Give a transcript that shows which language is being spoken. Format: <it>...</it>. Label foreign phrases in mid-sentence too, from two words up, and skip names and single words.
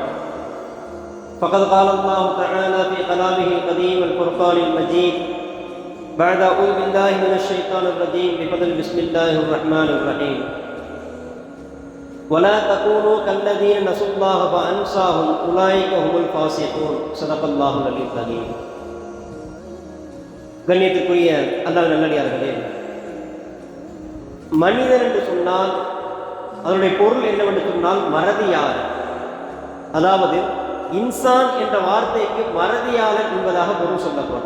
<ar>فقد قال الله تعالى في كلامه القديم الفرقان المجيد بعد أعوذ بالله من الشيطان الرجيم بفضل بسم الله الرحمن الرحيم: ولا تكونوا كالذين نسوا الله فأنساهم أولئك هم الفاسقون. صدق الله العلي العظيم.</ar> <ta>கண்ணியத்திற்குரிய அல்லாஹ் நல்லடியார்களே, மனிதன் என்று சொன்னால் அதனுடைய பொருள் என்னவென்று சொன்னால் மறதியாளர். அதாவது இன்சான் என்ற வார்த்தைக்கு மறதியாளர் என்பதாக பொருள் சொல்லப்படும்.</ta>